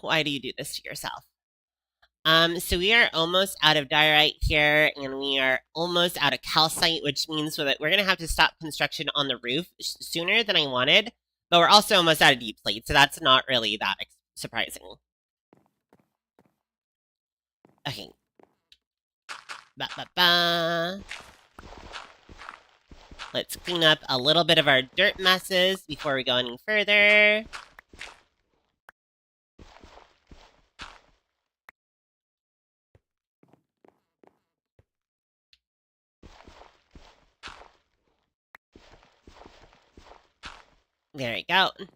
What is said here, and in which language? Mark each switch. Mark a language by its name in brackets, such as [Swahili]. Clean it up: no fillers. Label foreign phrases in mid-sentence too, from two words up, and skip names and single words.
[English] Why do you do this to yourself? So we are almost out of diorite here, and we are almost out of calcite, which means that we're gonna have to stop construction on the roof sooner than I wanted. But we're also almost out of deep slate, so that's not really that surprising. Okay. Ba-ba-ba. Let's clean up a little bit of our dirt messes before we go any further. There we go.